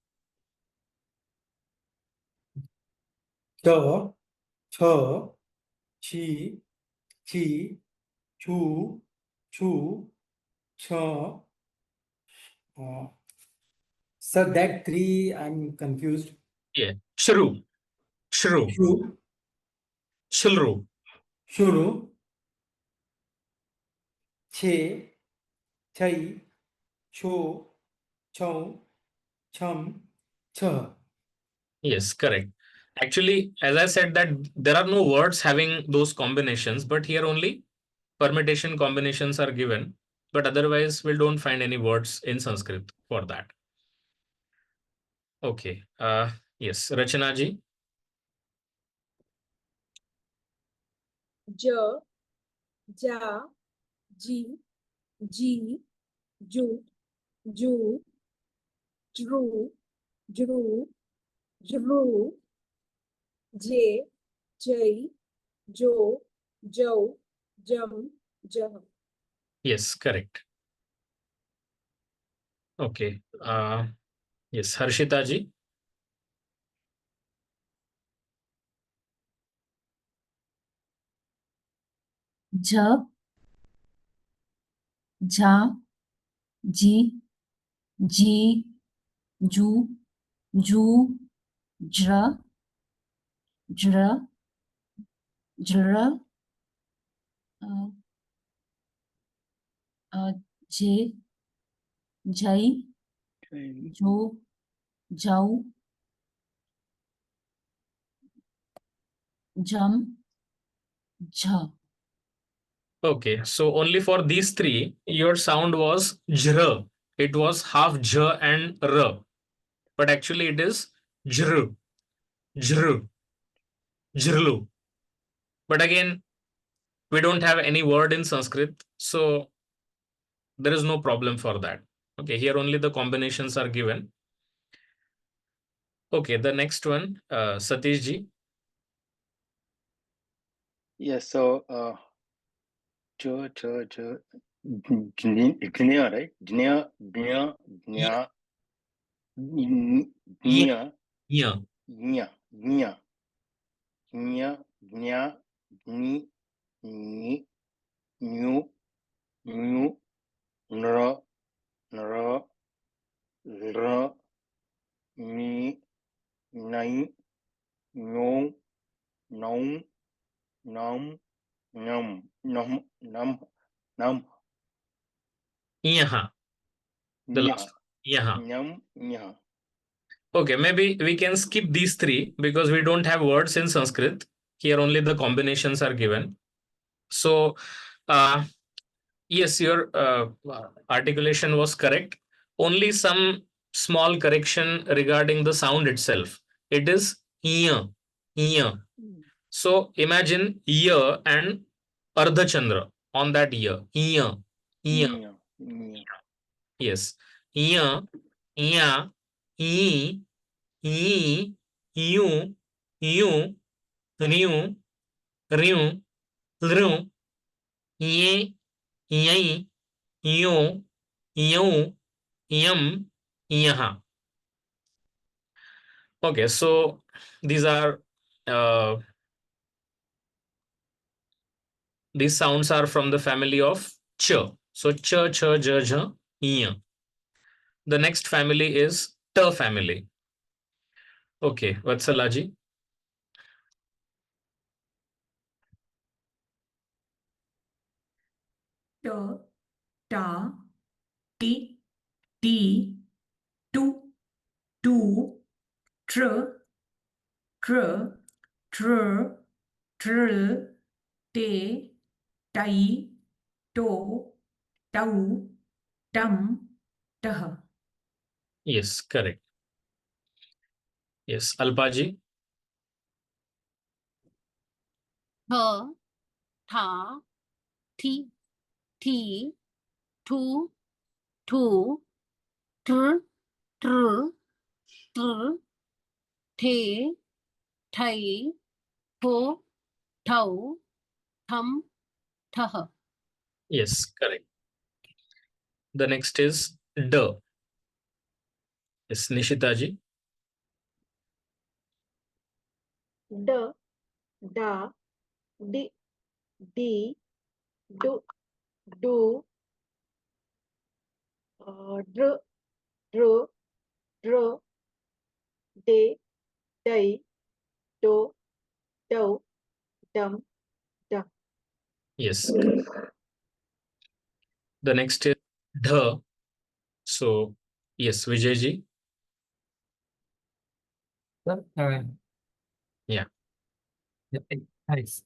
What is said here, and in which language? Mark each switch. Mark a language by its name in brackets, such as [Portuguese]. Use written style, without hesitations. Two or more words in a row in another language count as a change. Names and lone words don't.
[English] 저, 저, 지, 지, 주, 주, 저. So that three, I'm confused. Yeah, shru, shru, Shu, shilru. shuru, che, chai, cho, chau, chum, cha. Yes, correct. Actually, as I said that there are no words having those combinations, but here only permutation combinations are given. But otherwise, we don't find any words in Sanskrit for that. Okay. Yes, Rachana ji. j, ja, ji, ji, ju, ju, jru, jru, jru, j, jai, jo, jau, jam, jah. Yes, correct. Okay. Yes, Harshita ji. ज, झा, जी, जी, जू, जू, ज्र, ज्र, ज्र, अ, जे, जई, जो, जाऊ, जम, झ. Okay, so only for these three, your sound was jr. It was half j and r, but actually it is jr, jr, jrlu. But again, we don't have any word in Sanskrit, so there is no problem for that. Okay, here only the combinations are given. Okay, the next one, Satish ji. Yes, so Gnia, right? Gnia, Gnia, Gnia, Gnia, Yeah. Gnia, Gnia, Gnia, Gnia, Gni, Ni, New, New, Nra, Nra, Lra, Ni, Nai, Nyong, Nom, Nam, Nam, Nam, Nam, Nam, Yeah. The Nya, last. Yeah. Nyam, Nya. Okay, maybe we can skip these three because we don't have words in Sanskrit. Here only the combinations are given. So, yes, your articulation was correct. Only some small correction regarding the sound itself. It is ear, ear. So imagine ear and [Sanskrit] Ardha Chandra [English] on that ear. Ear, ear. Nya. Nya. Yes. Ear, ear, e, e, you, you, ryu, ryu, lru, ye, yai, yo, yo, yum, yaha. Okay, so these are uh, these sounds are from the family of ch. So ch, ch, j, j, y. The next family is t family. Okay, Vatsalaji. T, ta, ti, ti, tu, tu, tr, tr, tr, trill, te, tai, to, tau, tum, tah. Yes, correct. Yes, Alpaji. थ था थी थी थू थू ट्र ट्र ट्र थे ठई थो ठौ थम ठह. Yes, correct. The next is d. Yes, Nishitaji. D, da, di, di, do, do, dr, dro, dro, de, day, do, do, dum, dum. Yes. The next is dh. So yes, Vijayji. Sir, Yeah. yeah, nice.